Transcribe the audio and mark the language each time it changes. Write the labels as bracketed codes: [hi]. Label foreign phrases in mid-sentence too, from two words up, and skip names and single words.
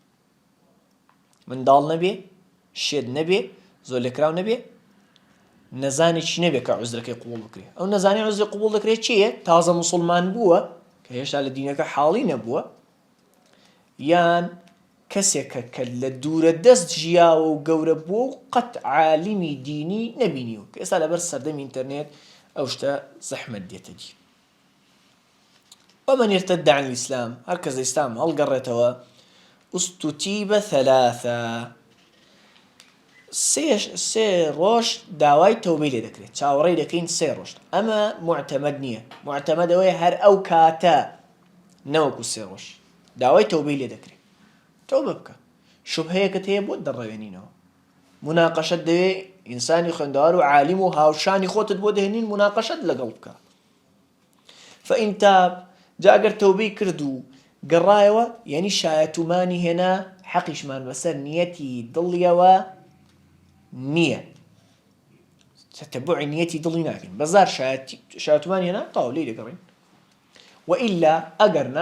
[ckb] منداڵ نەبێ شێت نەبێ زۆر لێکراو نەبێ نەزانێکی نەبێ کە عوزرەکەی قبوڵ بکرێ ئەو نەزانێ عوزری قبوڵ دەکرێت چییە تازە موسڵمان بووە کە هێشتا لە دینەکە حاڵی نەبووە یان کەسێکە کە لە دوورە دەست ژیاوە و گەورە بووە و قەت عالیمی دینی نەبینیوە کە ئێستا لەبەر سەردەمی ئینتەرنێت ئەو شتە زەحمەت دێتە دی [ar] ومن ارتد عن الإسلام [ckb] هركز الإسلام هەڵگەڕێتەوە [ar] استتيب ثلاثة [ckb] سێ ڕۆژ داوای تەوبەی لێ دەکرێت چاوەڕێی دەکەین سێ ڕۆژ ئەمە معتەمەد نییە معتەمەد ئەوەیە هەر ئەو کاتە نەوەکو سێ ڕۆژ داوای تەوبەی لێ دەکرێت تەوبە بکە شوبهەیەکت هەیە بۆت دەڕەوێنینەوە مناقەشەت دەوێ ئینسانی خوێندەوار و عالیم و هاوشانی خۆتت بۆ دەهێنین مناقەشەت لەگەڵ بکە [ar] فإن تاب [ckb] جا ئەگەر تەوبەی کرد و گەڕایەوە یعنی شایەتومانی هێنا حەقیشمان بەسەر نیەتی دڵیەوە نییە تەتەبوعی نیەتی دڵی ناکەین بەزار شایەتومانی هێنا تاو لێی دەگەڕین وئیلا ئەگەر نا